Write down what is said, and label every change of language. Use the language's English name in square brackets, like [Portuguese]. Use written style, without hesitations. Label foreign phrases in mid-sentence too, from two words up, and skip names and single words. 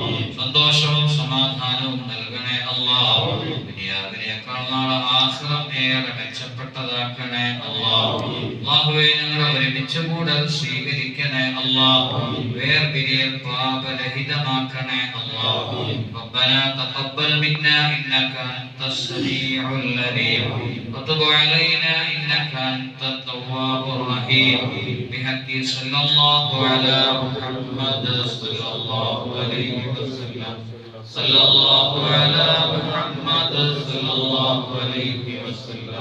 [Malayalam] സന്തോഷവും സമാധാനവും നൽകണേ അല്ലാഹ്. ദുനിയാവിനേക്കാൾ നാളെ ആഖിറം ഏറെ മെച്ചപ്പെട്ടതാക്കണേ അല്ലാഹ്. അല്ലാഹുവേ, ഞങ്ങളെ ഒരുമിച്ച് കൂടൽ സ്വീകരിക്കണേ അല്ലാഹ്. വേർപിരിയൽ പാപരഹിതമാക്കണേ അല്ലാഹ്. [Arabic] ربنا تقبل منا إنك أنت السميع العليم وتب علينا إنك أنت التواب الرحيم. بحق صلى الله على محمد صلى الله عليه وسلم. صلى الله على محمد صلى الله عليه وسلم.